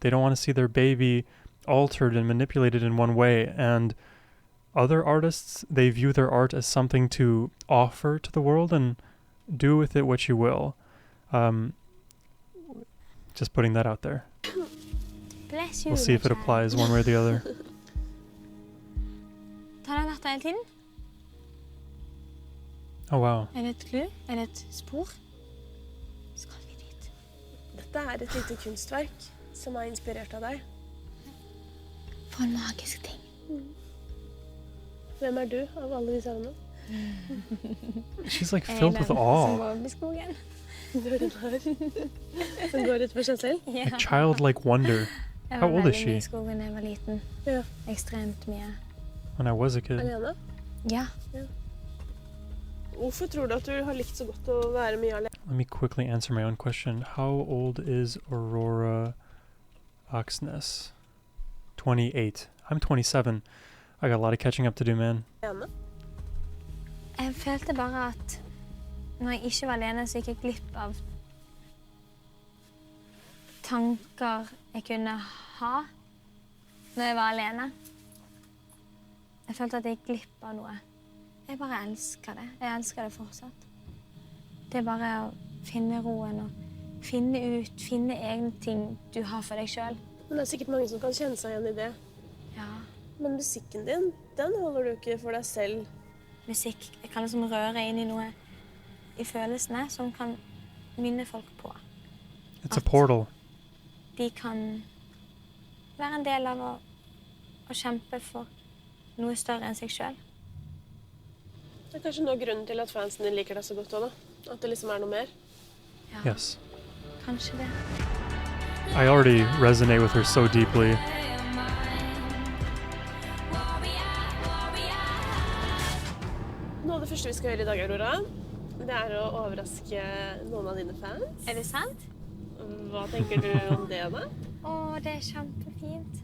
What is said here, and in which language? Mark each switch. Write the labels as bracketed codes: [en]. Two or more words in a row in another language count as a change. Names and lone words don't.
[en] They don't want to see their baby altered and manipulated in one way, and other artists, they view their art as something to offer to the world and do with it what you will. Just putting that out there. Bless you, We'll see if it Michael. applies one way or the other. [no] Har den vært der hele tiden? [en] Oh wow. [no] Er det et klu? Er det et spor? Skal vi dit? Dette er et lite kunstverk som er inspirert av deg. For en magisk ting. Hvem er du av alle disse andre? [en] She's like filled with awe. [no] Som går opp i skogen. Du er den her som går ut for seg selv. Ja. [en] A childlike wonder. [no] Jeg [en] How [no] var [en] old is [no] veldig mye [en] she? [no] i skogen da jeg var liten. Ja. Ekstremt mye. [en] When I was a kid. [no] Alene. Ja. Hvorfor tror du at du har likt så godt å være mye alene? [en] Let me quickly answer my own question. How old is Aurora Oxness? 28. I'm 27. I got a lot of catching up to do, man. [no] Jeg følte bare at når jeg ikke var alene, så gikk jeg glipp av tanker jeg kunne ha når jeg var alene. Jeg følte at jeg gikk glipp av noe. Jeg bare elsker det. Jeg elsker det fortsatt. Det er bare å finne roen og finne egne ting du har for deg selv. Men det er sikkert mange som kan kjenne seg igjen i det. Ja, Men musikken din, den holder du ikke for deg selv. musikk. Jeg kan liksom røre inn i noe i følelsene som kan minne folk på. [en] It's a portal. [no] De kan være en del av å kjempe for noe større enn seg selv. Det er kanskje noe av grunnen til at fansen din liker deg så godt også, da. At det liksom er noe mer. Ja, [en] Yes. [no] kanskje det. [en] I already resonate with her so deeply. [no] Noe av det første vi skal gjøre i dag, Aurora, det er å overraske noen av dine fans. Er det sant? Hva tenker du om det, da? Å, det er kjempefint.